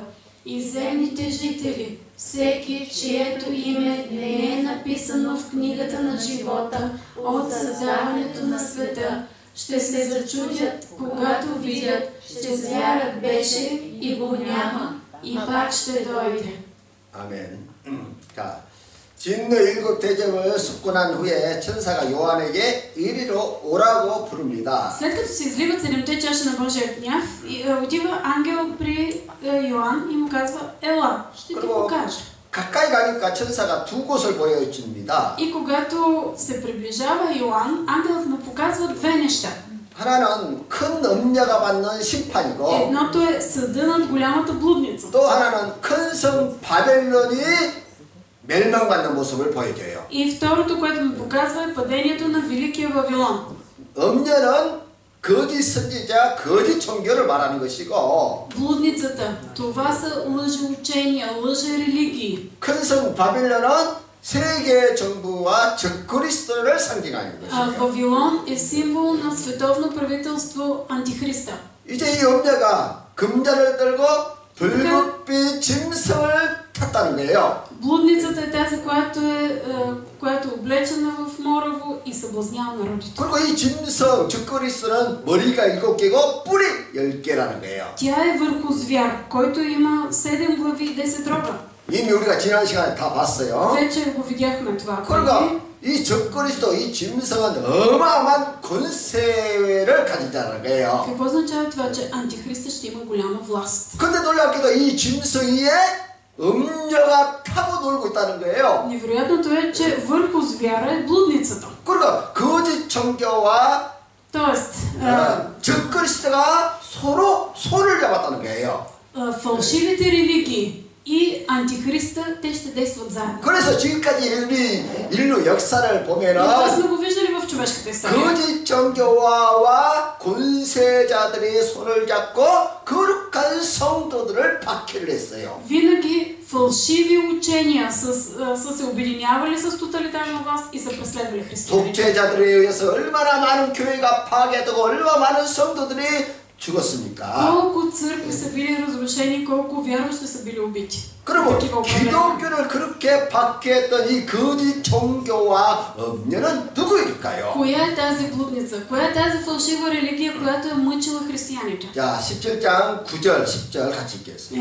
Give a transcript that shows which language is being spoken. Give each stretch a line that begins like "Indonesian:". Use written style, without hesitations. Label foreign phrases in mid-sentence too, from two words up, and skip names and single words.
Bulgarian: И земните жители, всеки, чието име не е написано в книгата на живота от създаването на света, ще се зачудят, когато видят, че звярат беше и го няма, и пак ще дойде.
Korean: 아멘. 자, 진노 7 대접을 쏟고 난 후에 천사가 요한에게 이리로 오라고 부릅니다.
Bulgarian: След като се изливат 7-те чаши на Божия гняв, отива ангел при Йоан и му казва: ела, ще ти покажа.
Korean: 가까이 가니까 천사가 2 곳을 보여줍니다.
Bulgarian: И когато се приближава Йоан, ангелът му показва 2 неща.
Korean: 하나는 큰 음녀가 받는 심판이고,
Bulgarian: едното е съда над голямата блудница.
Korean: 또 하나는 큰 성 바벨론이 멸망받는 모습을 보여줘요.
Bulgarian: И второто, което му показва, е падението на Великия Вавилон.
Korean: 음녀는 거짓 선지자, 거짓 종교를 말하는 것이고,
Bulgarian: Блудницата, това са лъжеучения, лъжерелигии.
Korean: 큰 성 바벨론은 세계 정부와 적그리스도를 상징하는 것이에요.
Bulgarian: Вавилон е символ на световно правителство Антихриста.
Korean: 이제 이 음녀가 금자를 들고 붉은빛 짐승을 탔다는 거예요.
Bulgarian: Блудницата е тази, която е облечена в мораво и съблазнява народите.
Korean: 그리고 이 짐승, 적그리스도는 머리가 7개고 뿔이 10개라는 거예요.
Bulgarian: Тя е върху звяр, който има 7 глави и 10 рога.
Korean: 이미 우리가 지난 시간에 다 봤어요.
Bulgarian: Вече го видяхме това.
Korean: 그러니까 이 적그리스도 이 짐승은 어마어마한 권세를 가지자는 거예요.
Bulgarian: Какво означава това, че антихриста ще има голяма власт?
Korean: 근데 놀랍게도 이 짐승 위에 음녀가 타고 놀고 있다는 거예요.
Bulgarian: Невероятното е, че върху звяра е блудницата.
Korean: 그러니까 거짓 종교와
Bulgarian: Тоест,
Korean: 적그리스도가 서로 손을 잡았다는 거예요.
Bulgarian: фалшивите религии и антихриста, те ще действат заедно.
Korean: 그래서 지금까지 인류 역사를 보면은
Bulgarian: Това сме го виждали в човешката история.
Korean: 거짓 종교와 권세자들이 손을 잡고 거룩한 성도들을 박해를 했어요.
Bulgarian: Винаги фалшиви учения са се обединявали с тоталитарна власт и са преследвали християните.
Korean: 독재자들에 의해서 얼마나 많은 교회가 파괴되고 얼마나 많은 성도들이 죽었습니까?
Bulgarian: Колко църкви са били разрушени, колко вярващи са били убити.
Korean: 그러면 기독교를 그렇게 박해했던 이 거짓 종교와 음녀는 누구일까요?
Bulgarian: Коя е тази блудница? Коя е тази фалшива религия, която е мъчила християните?
Korean: 자, 17장 9절, 10절 같이 읽겠습니다.